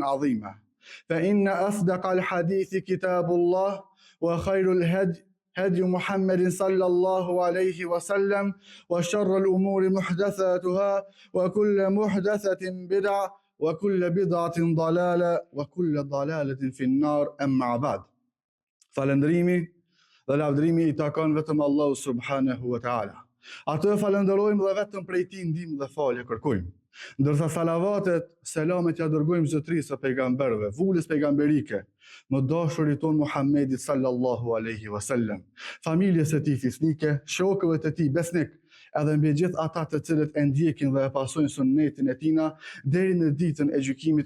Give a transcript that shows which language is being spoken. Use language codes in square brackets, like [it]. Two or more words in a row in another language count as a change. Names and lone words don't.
[ar] عظيما فإن أصدق الحديث كتاب الله وخير الهدي هدي محمد صلى الله عليه وسلم وشر الأمور محدثاتها وكل محدثة بدعة وكل بدعة ضلالة وكل ضلالة في النار أما بعد [sq] falëndrimi dhe lavdërimi I takon vetëm Allahu [ar] سبحانه وتعالى. [sq] Atë falenderojmë dhe vetëm prej Tij ndihmë dhe falje kërkojmë. Ndërsa salavatet, selamet ja dërgojmë zotrisë së pejgamberëve, vulës pejgamberike, më dashurit ton Muhammedit [ar] صلى الله عليه وسلم, [sq] familjes së tij fisnike, shokëve të tij besnik, edhe mbi gjithë ata të cilët e ndjekin dhe e pasojnë sunnetin e tina deri në ditën e gjykimit.